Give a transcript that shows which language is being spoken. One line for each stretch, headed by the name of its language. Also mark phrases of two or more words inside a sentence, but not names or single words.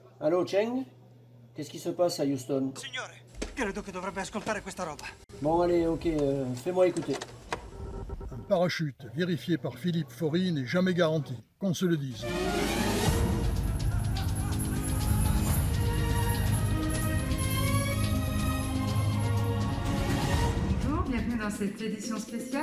French: Allô, Cheng? Qu'est-ce qui se passe à Houston?
Italian: Signore, credo che dovrebbe ascoltare questa roba.
French: Bon, allez, ok, fais-moi écouter. Un parachute vérifié par Philippe Faury n'est jamais garanti, qu'on se le dise. Bonjour, bienvenue dans cette édition spéciale.